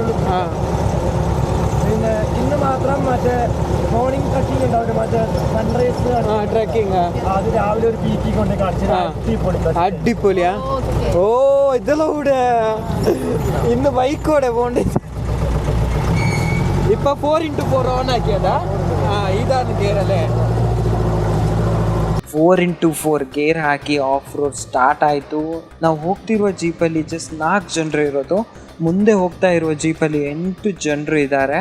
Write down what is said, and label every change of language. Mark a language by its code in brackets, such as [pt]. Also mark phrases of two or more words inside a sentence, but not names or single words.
[ml] ആ പിന്നെ ഇന്ന് മാത്രം മറ്റേ [en] morning trekking [ml] ഉണ്ടാവും, മറ്റേ സൺറൈസ്. ആ ട്രക്കിങ്. അത് രാവിലെ ഒരു പീക്കി കൊണ്ട് കാണിച്ചത് ആ. അടിപൊളി. അടിപൊളിയാ. ഓ ഇതെല്ലാം ഇവിടെ ഇന്ന് ബൈക്കോടെ പോണ്ട്. [kn] ಇಪ್ಪ 4x4 ಆನ್ ಹಾಕ್ಯದ ಇದಾದ ಗೇರ್ ಅಲ್ಲೇ 4x4 ಗೇರ್ ಹಾಕಿ [en] off road start [kn] ಆಯಿತು. ನಾವು ಹೋಗ್ತಿರುವ ಜೀಪಲ್ಲಿ ಜಸ್ಟ್ 4 ಜನರು ಇರೋದು. ಮುಂದೆ ಹೋಗ್ತಾ ಇರುವ ಜೀಪಲ್ಲಿ 8 ಜನರು ಇದ್ದಾರೆ.